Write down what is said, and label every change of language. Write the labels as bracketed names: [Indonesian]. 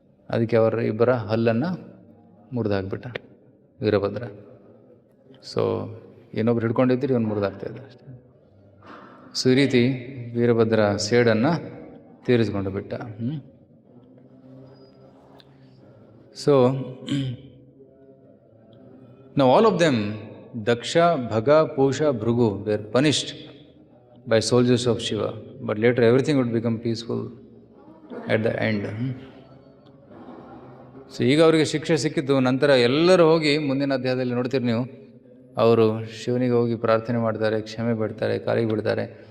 [Kannada] ಅದಕ್ಕೆ ಅವರ ಇಬ್ಬರ ಹಲ್ಲನ್ನು ಮುರಿದಾಕ್ಬಿಟ್ಟ ವೀರಭದ್ರ. ಸೊ ಇನ್ನೊಬ್ರು ಹಿಡ್ಕೊಂಡಿದ್ದೀರಿ ಇವನು ಮುರಿದಾಗ್ತಾಯಿದ್ದ ಅಷ್ಟೇ. ಸೊ ಈ ರೀತಿ ವೀರಭದ್ರ ಸೇಡನ್ನು ತೀರಿಸ್ಕೊಂಡು ಬಿಟ್ಟ. [English] So now all of them, Daksha, Bhaga, Pusha, Bhrigu, were punished by soldiers of Shiva, but later everything would become peaceful at the end. [Kannada] So ಈಗ ಅವರಿಗೆ ಶಿಕ್ಷೆ ಸಿಕ್ಕಿದ್ದು. ನಂತರ ಎಲ್ಲರೂ ಹೋಗಿ ಮುಂದಿನ ಅಧ್ಯಾಯದಲ್ಲಿ ನೋಡ್ತೀರಿ ನೀವು, ಅವರು ಶಿವನಿಗೆ ಹೋಗಿ ಪ್ರಾರ್ಥನೆ ಮಾಡ್ತಾರೆ, ಕ್ಷಮೆ ಬಿಡ್ತಾರೆ, ಕಾಲಿಗೆ ಬಿಡ್ತಾರೆ.